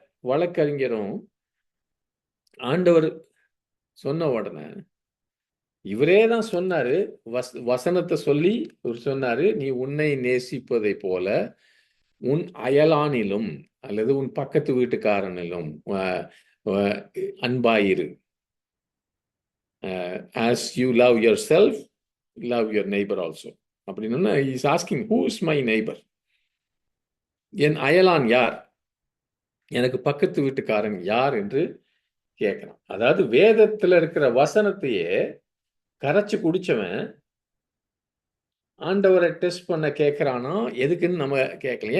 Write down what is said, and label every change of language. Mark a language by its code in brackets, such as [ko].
[ta] வழக்கறிஞரும் ஆண்டவர் சொன்ன உடனே இவரே தான் சொன்னாரு, வசனத்தை சொல்லி இவர் சொன்னாரு, நீ உன்னை நேசிப்பதை போல உன் அயலானிலும் அல்லது உன் பக்கத்து வீட்டுக்காரனிலும் அன்பாயிரு. [en] as you love yourself, love your neighbor also. [ta] அப்படின்னா [en] Is asking who is my neighbor? [ta] என் அயலான் யார், எனக்கு பக்கத்து வீட்டுக்காரன் யார் என்று கேட்கிறான். அதாவது வேதத்துல இருக்கிற வசனத்தையே கரைச்சு குடிச்சவன் ஆண்டவரை டெஸ்ட் பண்ண கேட்கிறானா எதுக்குன்னு நம்ம கேட்கலாம்.